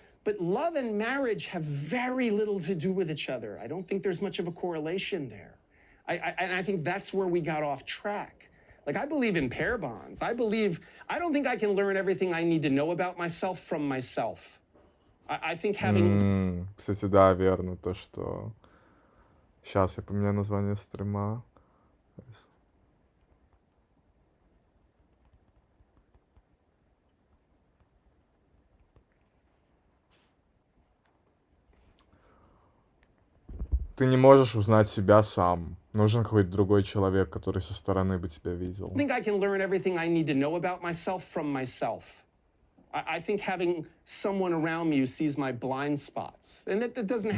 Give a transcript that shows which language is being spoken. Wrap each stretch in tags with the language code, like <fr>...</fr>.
<en>But love and marriage have very little to do with each other. I don't think there's much of a correlation there. And I think that's where we got off track. Like, I believe in pair bonds. I don't think I can learn everything I need to know about myself from myself. I think having...</en> <ru>Кстати, да, верно, то, что... Сейчас я поменяю название стрима. Ты не можешь узнать себя сам. Нужен какой-то другой человек, который со стороны бы тебя видел.</ru> <en>I think I can learn everything I need to know about myself from myself. I think having someone around me who sees my blind spots, and that doesn't have</en>